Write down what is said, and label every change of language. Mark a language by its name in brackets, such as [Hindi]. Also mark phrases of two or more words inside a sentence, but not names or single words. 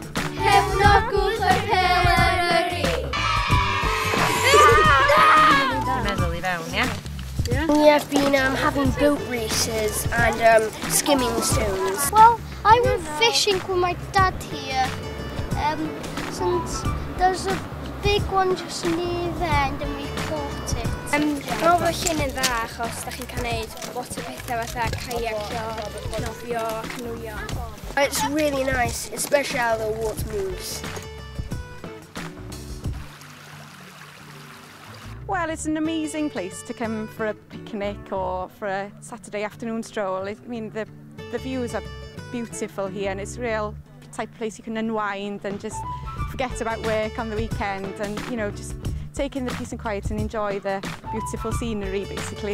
[English] We have been having boat races and skimming stones. Well, I went fishing with my dad here, since there's a big one just near there and we caught it. [Welsh] Mae'n fawr yn dda achos da chi'n cael gwneud lot o bethau fatha kayacio, nofio, canoeio. [English] It's really nice, especially how the water moves. Well, it's an amazing place to come for a picnic or for a Saturday afternoon stroll. I mean, the views are beautiful here, and it's a real type of place you can unwind and just forget about work on the weekend and, you know, just take in the peace and quiet and enjoy the beautiful scenery, basically.